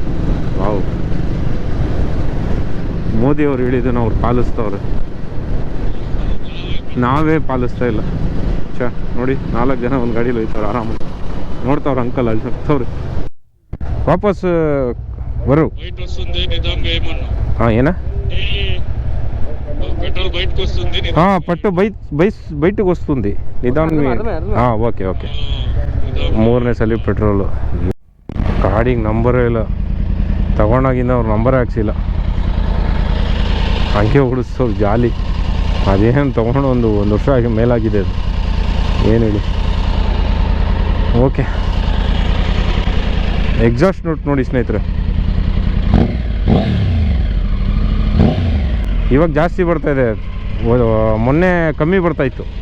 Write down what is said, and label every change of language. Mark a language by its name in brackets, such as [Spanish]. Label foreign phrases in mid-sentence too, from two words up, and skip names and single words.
[Kannada] ವಾವ್, ಮೋದಿಯವ್ರು ಹೇಳಿದ್ದನ್ನು ಅವ್ರು ಪಾಲಿಸ್ತವ್ರೆ, ನಾವೇ ಪಾಲಿಸ್ತಾ ಇಲ್ಲ. ನೋಡಿ 4 ಜನ ಒಂದು ಗಾಡೀಲಿ ಹೋಯ್ತವ್ರು ಆರಾಮಾಗಿ. ನೋಡ್ತಾವ್ರ ಅಂಕಲ್ ಅಲ್ಲಿ ಹೋಗ್ತವ್ರಿ. ವಾಪಸ್ ಬರು. ಹಾಂ ಏನ? [Telugu] పట్టు బయటకు వస్తుంది నిదానం. [English] okay okay [Kannada] 3ನೇ ಸಲ ಪೆಟ್ರೋಲು. ಗಾಡಿಗೆ ನಂಬರೇ ಇಲ್ಲ, ತಗೊಂಡಾಗಿಂದ ಅವ್ರು ನಂಬರೇ ಹಾಕ್ಸಿಲ್ಲ, ಹಂಗೆ ಓಡಿಸೋರು ಜಾಲಿ. ಅದೇನು ತೊಗೊಂಡು ಒಂದು ವರ್ಷ ಆಗಿ ಮೇಲಾಗಿದೆ ಅದು, ಏನು ಹೇಳಿ. ಓಕೆ, [English] exhaust note [Kannada] ನೋಡಿ ಸ್ನೇಹಿತರೆ, ಇವಾಗ ಜಾಸ್ತಿ ಬರ್ತಾಯಿದೆ, ಮೊನ್ನೆ ಕಮ್ಮಿ ಬರ್ತಾಯಿತ್ತು.